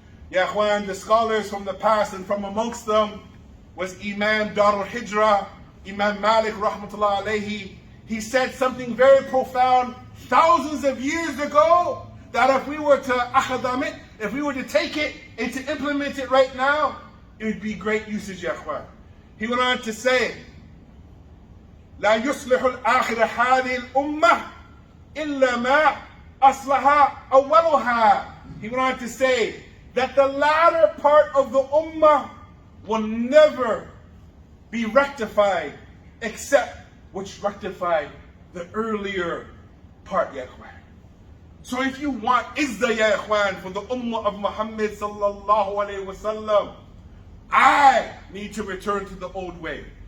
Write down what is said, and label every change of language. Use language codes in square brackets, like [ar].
[en] Ya ikhwan, the scholars from the past, and from amongst them was Imam Dar al-Hijrah, Imam Malik rahmatullah alayhi. He said something very profound thousands of years ago, that if we were to akhadam it, if we were to take it and to implement it right now, it would be great usage, ya ikhwan. He went on to say, [ar] لا يصلح الآخر هذه الأمة إلا ما أصلح أولها. [en] He went on to say that the latter part of the ummah will never be rectified except which rectified the earlier part, ya ikhwan. So if you want izzah, ya ikhwan, for the ummah of Muhammad sallallahu alayhi wasallam, I need to return to the old way.